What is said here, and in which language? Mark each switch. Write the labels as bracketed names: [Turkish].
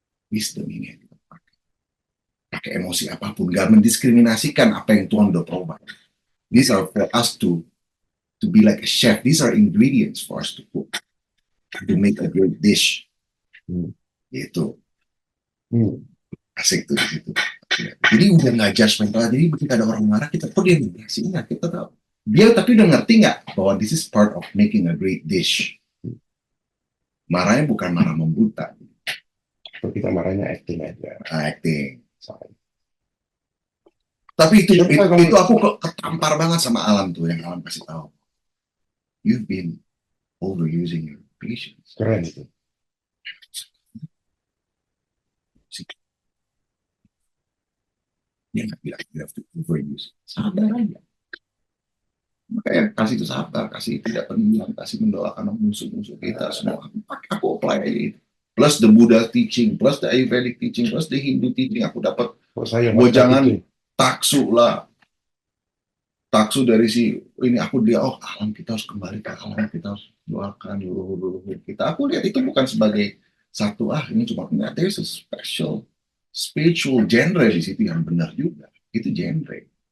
[Indonesian] Wisdom ini yang kita pakai emosi apapun, gak mendiskriminasikan apa yang Tuhan udah provide. [English] These are for us to be like a chef. These are ingredients for us to cook, to make a great dish. [Indonesian] Gitu. Asik tuh gitu. Jadi udah nggak judgmental. Jadi ketika ada orang marah, kita kok dia sih nggak, kita tahu. Dia tapi udah ngerti nggak bahwa [English] this is part of making a great dish. [Indonesian] Marahnya bukan marah membuta. Kita marahnya acting aja. Acting. Tapi itu aku ketampar banget sama Alam tuh, yang Alam kasih tahu. [English] You've been overusing your patience. [Indonesian] Keren itu. Dia nggak bilang [English] you have to overuse. [Indonesian] Sabar aja. Makanya kasih itu sabar, kasih tidak pendiam, kasih mendoakan musuh-musuh kita semua. Aku apply aja itu. [English] Plus the Buddha teaching, plus the Ayurvedic teaching, plus the Hindu teaching, [Indonesian] aku dapat. Gue jangan taksu lah. Taksu dari si ini, aku dia, alam, kita harus kembali ke alam, kita harus doakan leluhur kita. Aku lihat itu bukan sebagai satu, ini cuma, [English] there's a special spiritual genre [Indonesian] di situ yang benar juga. Itu genre.